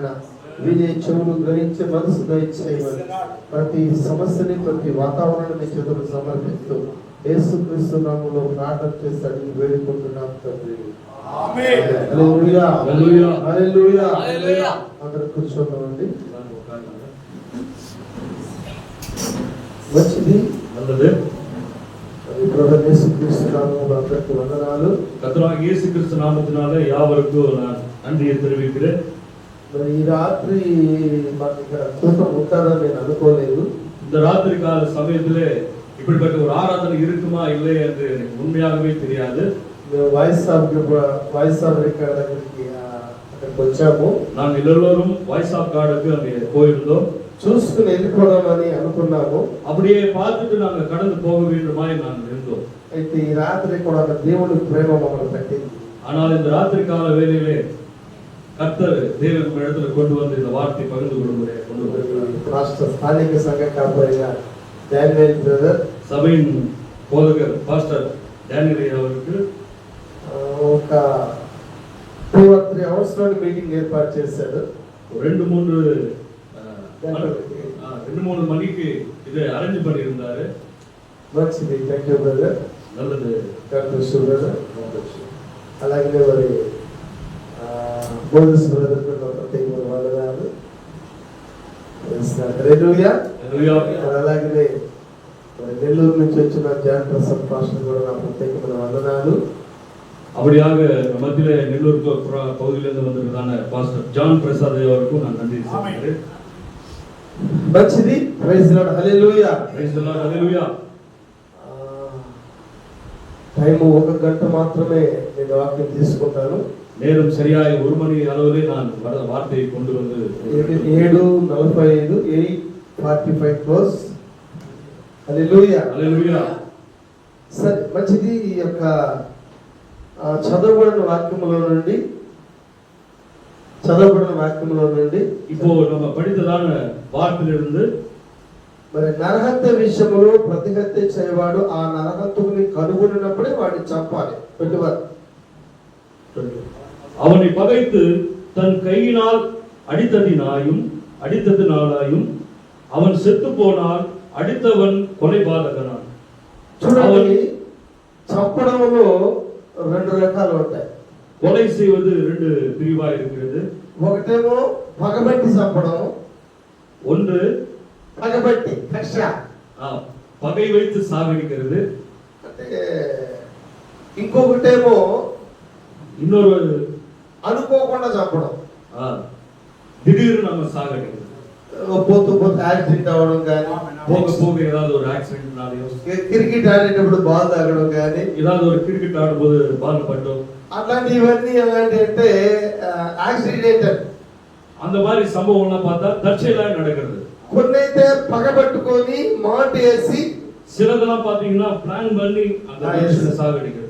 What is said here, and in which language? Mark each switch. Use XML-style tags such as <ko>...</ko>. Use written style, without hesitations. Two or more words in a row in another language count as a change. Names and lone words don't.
<te>వినే చెవులు గ్రహించే మనసు దయచేయమని ప్రతి సమస్యని, ప్రతి వాతావరణాన్ని చేతులు సమర్పిస్తూ యేసుక్రీస్తు నామములో ప్రార్థన చేసి అడిగి వేడుకుంటున్నాం తండ్రి.</te> <ta>ஆமென்.</ta> <te>హల్లెలూయా, హల్లెలూయా, హల్లెలూయా. హల్లెలూయా. అందరూ కూర్చోండి. మంచిది.</te> <ta>நல்லது.</ta> <te>ప్రభు యేసుక్రీస్తు నామములో అందరికీ వందనాలు.</te> <ta>கர்த்தராகிய இயேசு கிறிஸ்து நாமத்தினால யாவருக்கும் நான் நன்றியை தெரிவிக்கிறேன்.</ta> <te>మరి ఈ రాత్రి మనకి ఇక్కడ కూటం ఉంటారని నేను అనుకోలేదు.</te> <ta>இந்த ராத்திரி கால சமயத்திலே இப்படிப்பட்ட ஒரு ஆராதனை இருக்குமா இல்லை என்று எனக்கு உண்மையாகவே தெரியாது.</ta> <te>మేము వాయిస్ ఆఫ్ రికార్డ్ దగ్గరికి అక్కడికి వచ్చాము.</te> <ta>நாங்கள் எல்லோரும் வாய்ஸ் ஆஃப் கார்டுக்கு அங்கே போயிருந்தோம்.</ta> <te>చూసుకుని వెళ్ళిపోదామని అనుకున్నాము.</te> <ta>அப்படியே பார்த்துட்டு நாங்க கடந்து போக வேண்டுமாய் நாங்கள் இருந்தோம்.</ta> <te>అయితే ఈ రాత్రి కూడా దేవుని ప్రేమ మమ్మల్ని పట్టింది.</te> <ta>ஆனால் இந்த ராத்திரி கால வேளையிலே கர்த்தர் தேவன் இடத்துல கொண்டு வந்து இந்த வார்த்தை பகிர்ந்து கொண்டு வருகிறார்.</ta> <te>రాష్ట్ర స్థానిక సంఘ కాపరిగా డానియల్ బ్రదర్,</te> <ta>சபையின் போதகர் பாஸ்டர் டேனியல் அவருக்கு</ta> <te>ఒక 2</te> <en>or 3 hours</en> <te>లో మీటింగ్ ఏర్పాటు చేశాడు.</te> <ta>2-3 மணிக்கு இதை அரேஞ்ச் பண்ணி இருந்தாரு.</ta> <te>మంచిది.</te> <en>thank you brother.</en> <ta>நல்லது.</ta> <te>బ్రదర్. అలాగే మరి మోసెస్ బ్రదర్ ప్రత్యేకమైన వందనాలు. హల్లెలూయా. అలాగే మరి నెల్లూరు నుంచి వచ్చిన జాన్ ప్రసాద్ పాస్టర్ కూడా నా ప్రత్యేకమైన వందనాలు.</te> <ta>அப்படியாக மத்தியில நெல்லூர் பகுதியிலிருந்து வந்திருக்கான பாஸ்டர் ஜான் பிரசாத் அவருக்கும் நான் நன்றி சொல்கிறேன்.</ta> <te>మంచిది.</te> <en>praise Lord.</en> <te>హల్లెలూయా.</te> <en>praise the Lord. హల్లెలూయా.</en> <te>టైం 1 గంట మాత్రమే నేను వాక్యం తీసుకుంటాను.</te> <ta>நேரம் சரியாய் 1 மணி அளவிலே நான் வார்த்தையை கொண்டு வந்து</ta> <te>7:45 8:45 క్లోజ్. హల్లెలూయా. హల్లెలూయా. సరే, మంచిది. ఈ యొక్క చదవబడిన వాక్యములో నుండి</te> <ta>இப்போ நம்ம படித்ததான வார்த்தையிலிருந்து</ta> <te>మరి నరహత్య విషయంలో ప్రతిహత్య చేయవాడు ఆ నరహత్తుని కనుగొనినప్పుడే వాడిని చంపాలి. పెట్టువారు</te> <ta>அவனை பகைத்து தன் கையினால் அடித்ததினாலாயும் அவன் செத்து போனால் அடித்தவன் கொலைபாதகனான்.</ta> <te>చూడండి, చంపడంలో రెండు రకాలు ఉంటాయి.</te> <ta>கொலை செய்வது ரெண்டு பிரிவா இருக்கிறது.</ta> <te>ఒకటేమో పగబట్టి చంపడం,</te> <ta>ஒன்று</ta> <te>పగబట్టి కక్ష,</te> <ta>பகை வைத்து சாகடிக்கிறது.</ta> <te>అంటే ఇంకొకటేమో</te> <ta>இன்னொரு</ta> <te>అనుకోకుండా చంపడం,</te> <ta>திடீர்னு நம்ம சாகடிக்கிறது.</ta> <te>పోతూ పోతూ యాక్సిడెంట్ అవ్వడం కానీ,</te> <ta>போக போக ஏதாவது ஒரு ஆக்சிடென்ட்னாலயோ,</ta> <te>క్రికెట్ ఆడేటప్పుడు బాల్ తాగడం కానీ,</te> <ta>ஏதாவது ஒரு கிரிக்கெட் ஆடும்போது பால் பட்டோம்,</ta> <te>అలాంటివన్నీ ఎలాంటి అంటే యాక్సిడెంటల్.</te> <ta>அந்த மாதிரி சம்பவம்லாம் பார்த்தா தற்செயலா நடக்கிறது.</ta> <te>కొన్నైతే పగబట్టుకొని మాట వేసి,</te> <ta>சிலதெல்லாம் பாத்தீங்கன்னா பிளான் பண்ணி அந்த மனுஷனை சாகடிக்கிறது.</ta>